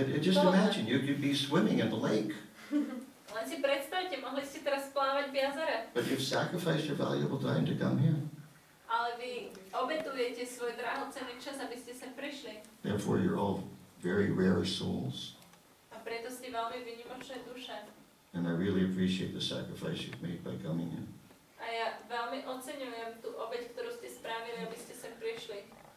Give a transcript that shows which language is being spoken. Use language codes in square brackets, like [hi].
[en] Just imagine, you could be swimming in the lake. [sk] Len si predstavte, mohli ste teraz plávať v jazere. [en] But you've sacrificed your valuable time to come here. [sk] Ale vy obetujete svoj drahocenný čas, aby ste sem prišli. [en] Therefore, you're all very rare souls. [sk] A preto ste veľmi výnimočné duše. [en] And I really appreciate the sacrifice you've made by coming here. [sk] A ja veľmi oceňujem tú obeť, ktorú ste spravili, aby ste sem prišli.